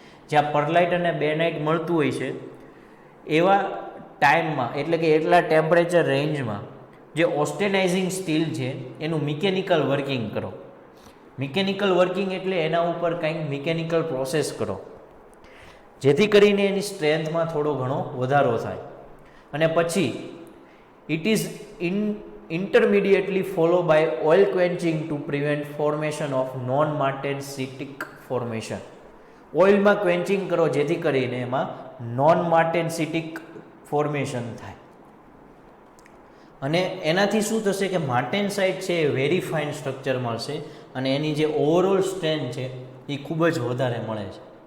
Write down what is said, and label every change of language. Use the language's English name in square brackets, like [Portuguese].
[Gujarati] જ્યાં પરલાઇટ અને બેનાઇટ મળતું હોય છે એવા ટાઈમમાં, એટલે કે એટલા ટેમ્પરેચર રેન્જમાં જે ઓસ્ટેનાઇઝિંગ સ્ટીલ છે એનું મિકેનિકલ વર્કિંગ કરો. મિકેનિકલ વર્કિંગ એટલે એના ઉપર કંઈક મિકેનિકલ પ્રોસેસ કરો, જેથી કરીને એની સ્ટ્રેન્થમાં થોડો ઘણો વધારો થાય. અને પછી [English] It is intermediately followed by oil quenching to prevent formation of non-martensitic formation. [Gujarati] ઓઇલમાં ક્વેન્ચિંગ કરો જેથી કરીને એમાં નોન માર્ટેનસિટિક ફોર્મેશન થાય. અને એનાથી શું થશે કે માર્ટેનસાઇટ છે એ વેરી ફાઇન સ્ટ્રક્ચર મળશે અને એની જે ઓવરઓલ સ્ટ્રેન્થ છે એ ખૂબ જ વધારે મળે છે.